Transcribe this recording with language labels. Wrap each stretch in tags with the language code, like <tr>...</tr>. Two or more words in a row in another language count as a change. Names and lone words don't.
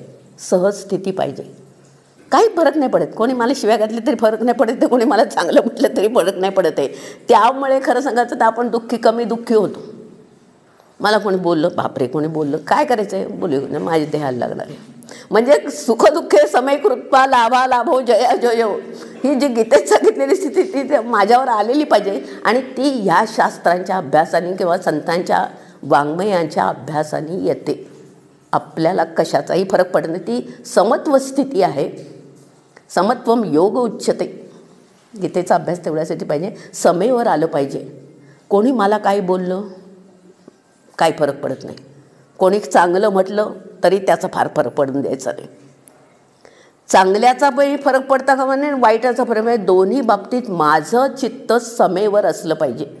<mr>सहज स्थिती पाहिजे. काही फरक नाही पडत, कोणी मला शिव्या घातली तरी फरक नाही पडत, कोणी मला चांगलं म्हटलं तरी फरक नाही पडत आहे. त्यामुळे खरं सांगायचं तर आपण कमी दुःखी होतो. मला कोणी बोललं, बापरे कोणी बोललं, काय करायचं आहे, बोलू, माझे देहाला लागणार आहे.</mr> <sa>म्हणजे सुखदुःखे समयकृत्वा लाभा लाभो जया जयो,</sa> <mr>ही जी गीतेत सांगितलेली स्थिती ती माझ्यावर आलेली पाहिजे. आणि ती या शास्त्रांच्या अभ्यासाने किंवा संतांच्या वाङ्मयांच्या अभ्यासाने येते. आपल्याला कशाचाही फरक पडत नाही. ती समत्व स्थिती आहे.</mr> <sa>समत्वम योग उच्यते.</sa> <mr>गीतेचा अभ्यास तेवढ्यासाठी पाहिजे. समेवर आलं पाहिजे. कोणी मला काय बोललं काय फरक पडत नाही. कोणी चांगलं म्हटलं तरी त्याचा फार फरक पडून द्यायचा नाही. चांगल्याचा पण फरक पडता का म्हणे, वाईटाचा फरक म्हणजे दोन्ही बाबतीत माझं चित्त समेवर असलं पाहिजे.</mr>